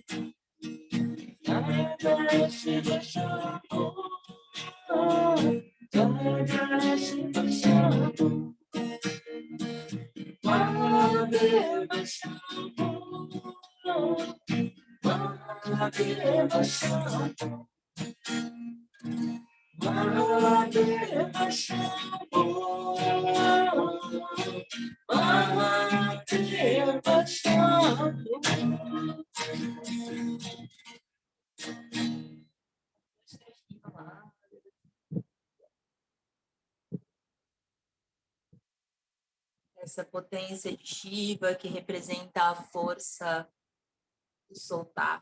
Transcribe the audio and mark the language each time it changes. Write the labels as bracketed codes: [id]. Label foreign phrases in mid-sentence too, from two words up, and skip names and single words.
[sa] जय जय शिव शम्भो, जय जय शिव शम्भो, महादेव शम्भो, महादेव शम्भो, महादेव शम्भो, महादेव शम्भो. [pt] Essa potência de Shiva que representa a força do soltar.